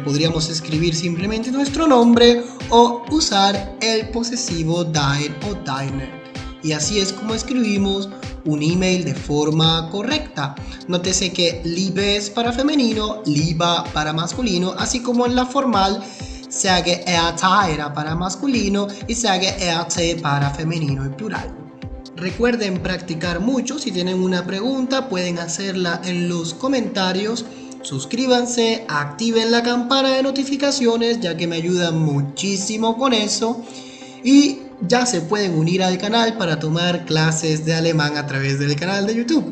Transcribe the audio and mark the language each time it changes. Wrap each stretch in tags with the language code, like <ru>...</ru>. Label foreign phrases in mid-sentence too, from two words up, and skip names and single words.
<es>Podríamos escribir simplemente nuestro nombre o usar el posesivo dein o deine. Y así es como escribimos un email de forma correcta. Nótese que liebe es para femenino, lieber para masculino, así como en la formal</es> <de>sehr geehrter</de> <es>era para masculino y</es> <de>sehr geehrte</de> <es>para femenino y plural. Recuerden practicar mucho. Si tienen una pregunta pueden hacerla en los comentarios. Suscríbanse, activen la campana de notificaciones ya que me ayudan muchísimo con eso. Y ya se pueden unir al canal para tomar clases de alemán a través del canal de YouTube.</es>